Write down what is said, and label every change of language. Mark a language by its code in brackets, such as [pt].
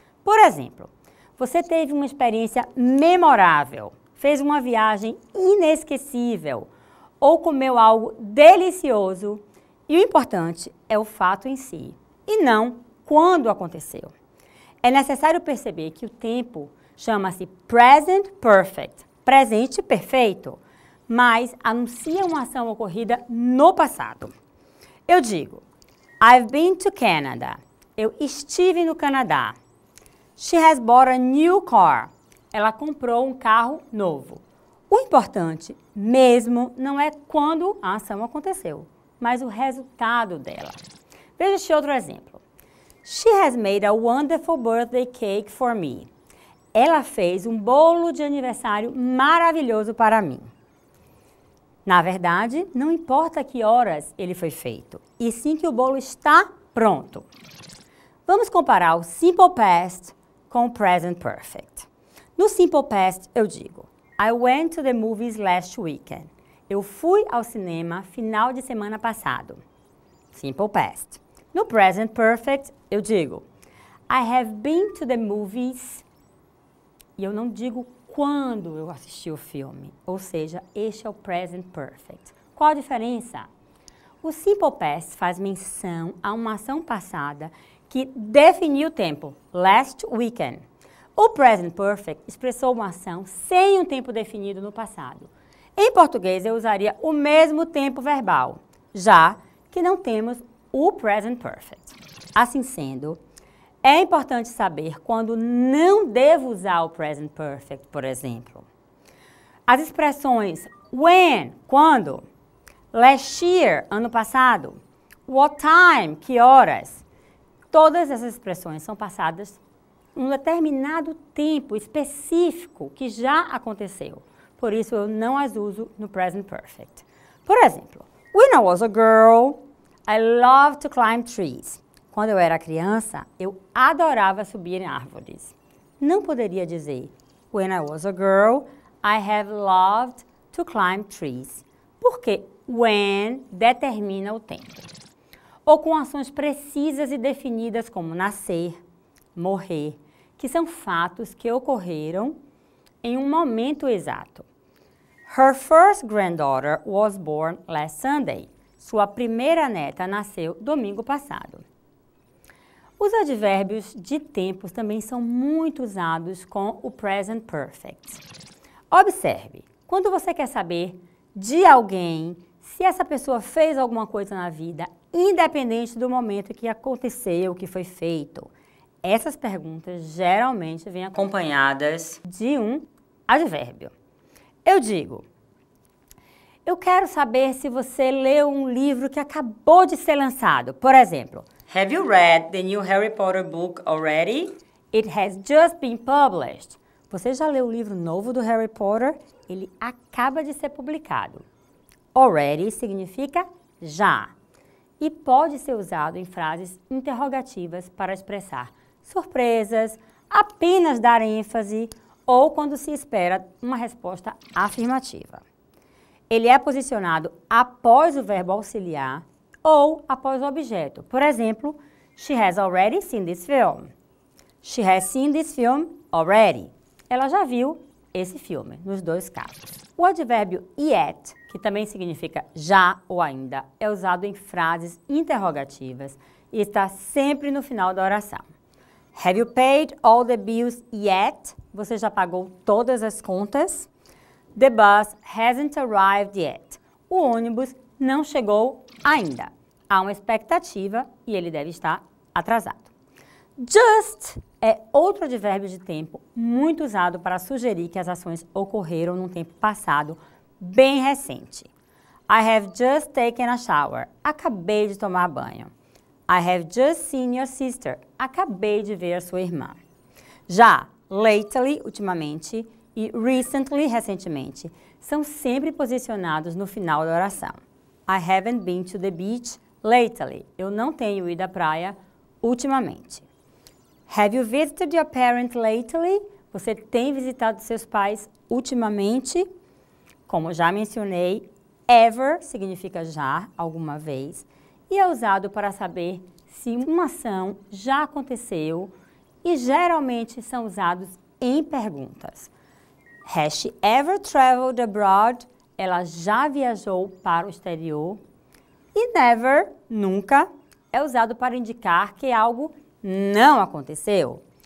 [pt] Por exemplo, você teve uma experiência memorável, fez uma viagem inesquecível ou comeu algo delicioso e o importante é o fato em si e não quando aconteceu. É necessário perceber que o tempo chama-se present perfect, presente perfeito, mas anuncia uma ação ocorrida no passado. Eu digo, [en] I've been to Canada. [pt] Eu estive no Canadá. [en] She has bought a new car. [pt] Ela comprou um carro novo. O importante mesmo não é quando a ação aconteceu, mas o resultado dela. Veja este outro exemplo. [en] She has made a wonderful birthday cake for me. [pt] Ela fez um bolo de aniversário maravilhoso para mim. Na verdade, não importa que horas ele foi feito, e sim que o bolo está pronto. Vamos comparar o Simple Past com o Present Perfect. No Simple Past, eu digo, [en] I went to the movies last weekend. [pt] Eu fui ao cinema final de semana passado. [en] Simple Past. [pt] No Present Perfect, eu digo, [en] I have been to the movies. [pt] E eu não digo quando eu assisti o filme. Ou seja, este é o Present Perfect. Qual a diferença? O Simple Past faz menção a uma ação passada que definiu o tempo, [en] last weekend. [pt] O Present Perfect expressou uma ação sem um tempo definido no passado. Em português, eu usaria o mesmo tempo verbal, já que não temos o Present Perfect. Assim sendo, é importante saber quando não devo usar o Present Perfect, por exemplo. As expressões when, quando, [en] last year, [pt] ano passado, [en] what time, [pt] que horas, todas essas expressões são passadas em um determinado tempo específico que já aconteceu. Por isso, eu não as uso no Present Perfect. Por exemplo, [en] when I was a girl, I loved to climb trees. [pt] Quando eu era criança, eu adorava subir em árvores. Não poderia dizer, [en] when I was a girl, I have loved to climb trees. [pt] Porque when determina o tempo. Ou com ações precisas e definidas como nascer, morrer, que são fatos que ocorreram em um momento exato. [en] Her first granddaughter was born last Sunday. [pt] Sua primeira neta nasceu domingo passado. Os advérbios de tempos também são muito usados com o present perfect. Observe, quando você quer saber de alguém se essa pessoa fez alguma coisa na vida, independente do momento que aconteceu, que foi feito, essas perguntas geralmente vêm acompanhadas de um advérbio. Eu digo, eu quero saber se você leu um livro que acabou de ser lançado. Por exemplo, [en] have you read the new Harry Potter book already? It has just been published. [pt] Você já leu o livro novo do Harry Potter? Ele acaba de ser publicado. Already significa já. E pode ser usado em frases interrogativas para expressar surpresas, apenas dar ênfase ou quando se espera uma resposta afirmativa. Ele é posicionado após o verbo auxiliar ou após o objeto. Por exemplo, [en] she has already seen this film. She has seen this film already. [pt] Ela já viu esse filme, nos dois casos. O advérbio yet, que também significa já ou ainda, é usado em frases interrogativas e está sempre no final da oração. [en] Have you paid all the bills yet? [pt] Você já pagou todas as contas? [en] The bus hasn't arrived yet. [pt] O ônibus não chegou ainda. Há uma expectativa e ele deve estar atrasado. Just é outro advérbio de tempo muito usado para sugerir que as ações ocorreram num tempo passado bem recente. [en] I have just taken a shower. [pt] Acabei de tomar banho. [en] I have just seen your sister. [pt] Acabei de ver a sua irmã. Já lately, ultimamente, e recently, recentemente, são sempre posicionados no final da oração. [en] I haven't been to the beach lately. [pt] Eu não tenho ido à praia ultimamente. [en] Have you visited your parents lately? [pt] Você tem visitado seus pais ultimamente? Como já mencionei, ever significa já, alguma vez, e é usado para saber se uma ação já aconteceu e geralmente são usados em perguntas. [en] Has she ever traveled abroad? [pt] Ela já viajou para o exterior. E never, nunca, é usado para indicar que algo não aconteceu.